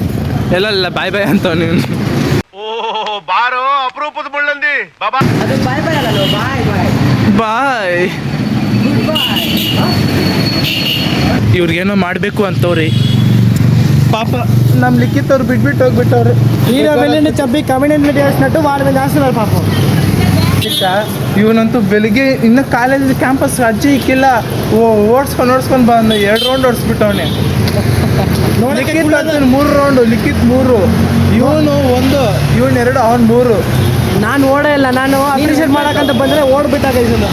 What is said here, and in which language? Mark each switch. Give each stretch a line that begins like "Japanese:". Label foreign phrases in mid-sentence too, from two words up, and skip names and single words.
Kannada: ಎಲ್ಲ
English: bye bye
Kannada: ಅಂತ ನೀನು. ಬಾರೋ ಅಪರೂಪದ ಮುಳ್ಳಂದಿ ಬಾಬಾ. ಅದು
English: bye bye
Kannada: ಅಲ್ಲ,
English: bye bye
Kannada: ಬಾಯ್. ಇವ್ರಿಗೇನೋ ಮಾಡಬೇಕು ಅಂತವ್ರಿ. ಪಾಪ ನಮ್ಮ ಲಿಖಿತವ್ರು ಬಿಟ್ಬಿಟ್ಟು ಹೋಗ್ಬಿಟ್ಟವ್ರು.
Telugu: హీరో వెళ్ళింది చెప్పి కమిడియన్ చేసినట్టు వాడి మీద చేస్తున్నారు పాపం.
Kannada: ಇವನಂತೂ ಬೆಳಿಗ್ಗೆ ಇನ್ನು ಕಾಲೇಜ್ ಕ್ಯಾಂಪಸ್ ಅಜ್ಜಿ ಇಕ್ಕಿಲ್ಲ, ಓಡಿಸ್ಕೊಂಡು ಬಂದ 2 ರೌಂಡ್ ಓಡಿಸ್ಬಿಟ್ಟವನೆ. ಲಿಖಿತ್ 3 ರೌಂಡು, ಲಿಖಿತ್ 3, ಇವನು 1, ಇವನು 2, ಅವನು 3. ನಾನು ಓಡೇ ಇಲ್ಲ, ನಾನು ಅಪ್ರಿಷಿಯೇಟ್ ಮಾಡೋಕ್ಕಂತ ಬಂದರೆ ಓಡ್ಬಿಟ್ಟಾಗ ಇದನ್ನು.